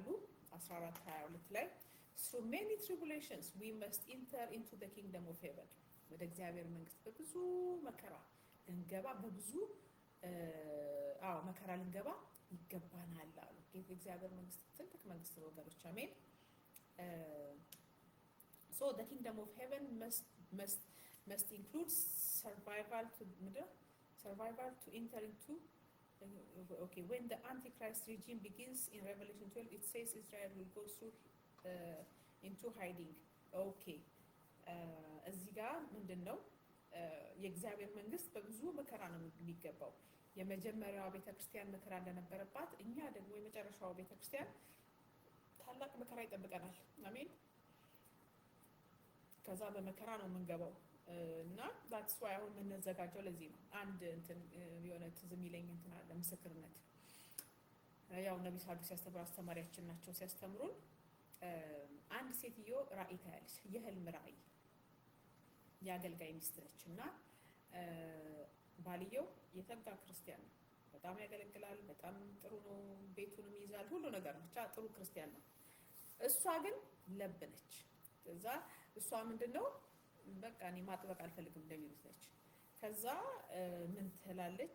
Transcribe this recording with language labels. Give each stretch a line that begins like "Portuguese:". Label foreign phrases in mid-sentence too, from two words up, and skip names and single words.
Amharic: 14:22 ላይ
English: through many tribulations we must enter into the kingdom of heaven
Amharic: ወደ እግዚአብሔር መንግስት በብዙ መከራ ልንገባ በብዙ መከራ ልንገባ ይገባናል አሉ። የእግዚአብሔር መንግስት ትልቅ መንግስት ነው ወገኖች አሜን።
English: so the kingdom of heaven must include survival to enter into okay when the antichrist regime begins in Revelation 12 it says Israel will go through into hiding okay
Amharic: እዚህ ጋር ምንድነው የእግዚአብሔር መንግስት በብዙ መከራ ነው የሚገባው። የመጀመሪያዋ ቤተክርስቲያን መከራ እንደነበረባት እኛ ደግሞ የመጨረሻው ቤተክርስቲያን ታላቅ መከራ ይጠብቀናል። አሜን። ከዛ በመከራ ነው የምንገባው እና
English: that's why
Amharic: አሁን የምንዘጋጀው ለዚህ ነው። አንድ እንትን የሆነ ትዝ የሚለኝ እንትን አለ ምስክርነት ያው ነብይ ሳዱ ሲያስተምሩ አስተማሪያችን ናቸው። ሲያስተምሩን አንድ ሴትዮ ራእይ ታያለች። የህልም ራእይ የአገልጋይ ሚስት ነች እና ባልየው የተጋ ክርስቲያን ነው። በጣም ያገለግላል። በጣም ጥሩ ነው። ቤቱንም ይዛል። ሁሉ ነገር ብቻ ጥሩ ክርስቲያን ነው። እሷ ግን ለብነች። ከዛ እሷ ምንድነው በቃ እኔ ማጥበቅ አልፈልግም እንደሚሉት ነች። ከዛ ምን ትላለች?